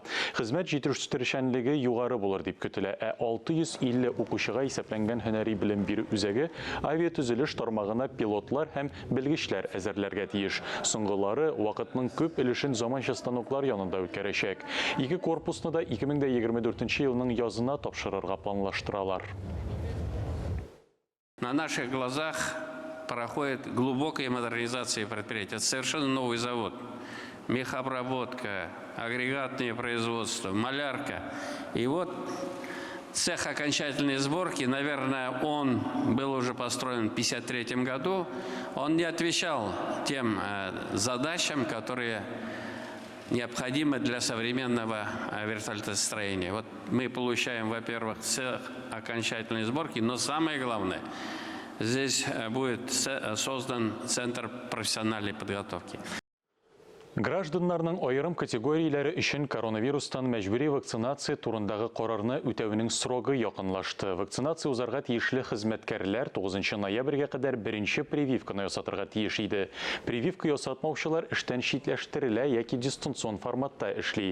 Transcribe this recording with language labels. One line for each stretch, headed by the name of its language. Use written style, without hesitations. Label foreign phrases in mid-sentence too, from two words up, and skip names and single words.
Tatar: Хезмәт җитештерүчәнлеге югары булыр дип көтелә. 650 укучыга исәпләнгән һөнәри белем бирү үзәге авиатөзелеш тармагына пилотлар һәм белгечләр әзерләргә тиеш. Соңгылары вакытның күп өлешен заманча станоклар янында үткәрәчәк. Ике корпусны да 2024 елның язына тапшырырга планлаштыралар.
Russian: На наших глазах проходит глубокая модернизация предприятия. Это совершенно новый завод. Мехобработка, агрегатное производство, малярка. И вот цех окончательной сборки, наверное, он был уже построен в 1953 году. Он не отвечал тем задачам, которые необходимы для современного вертолетостроения. Вот мы получаем, во-первых, цех окончательной сборки, но самое главное, здесь будет создан центр профессиональной подготовки.
Tatar: Гражданнарның айрым категорияләре өчен коронавирустан мәҗбүри вакцинация турындагы карарны үтәүнең срогы якынлашты. Вакцинация узарга тиешле хезмәткәрләр 9 ноябрьгә кадәр беренче прививканы ясатырга тиеш иде. Прививка ясатмаучылар эштән читләштерелә яки дистанцион форматта эшли.